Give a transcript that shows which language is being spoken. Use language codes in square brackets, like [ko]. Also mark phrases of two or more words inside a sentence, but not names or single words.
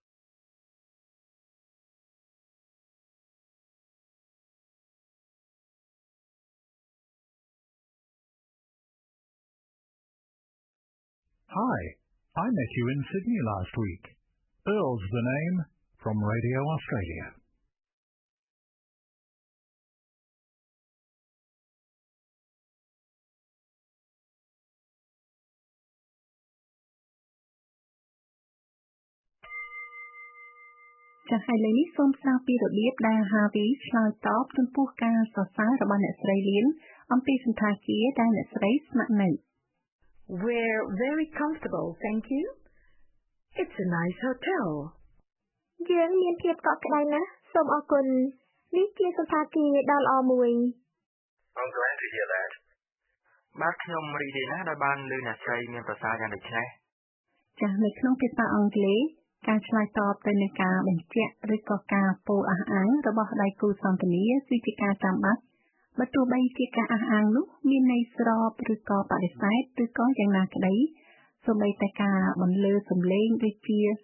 [en] Hi, I met you in Sydney last week. Earl's the name, from Radio Australia. [km] ចា៎ហើយលើនេះសូមស្ដាប់ពីរបៀបដែល Harvey ឆ្លើយតបចំពោះការសរសើររបស់អ្នកស្រីលៀនអំពីសន្តាគារដែលអ្នកស្រីស្នាក់នៅ [en] We're very comfortable, thank you. It's a nice hotel. [km] យើងមានភាពកក់ក្ដៅណាស់សូមអរគុណនេះជាសន្តាគារដ៏ល្អមួយ [en] I'm glad to hear that. [km] បាទខ្ញុំរីករាយណាស់ដែលបានឮអ្នកស្រីមានប្រសាសន៍យ៉ាងដូចនេះ ចាស់នៅក្នុងភាសាអង់គ្លេសការឆ្លើយតបទៅនឹងការបញ្ជាក់ឬក៏ការពោលអះអាងរបស់ដៃគូសន្ទនាគឺជាការចាំបាច់បើទោះបីជាការអះអាងនោះមានន័យស្របឬក៏បដិសេធឬក៏យ៉ាងណាក្តីសូម្បីតែការបន្លឺសំឡេងដូចជា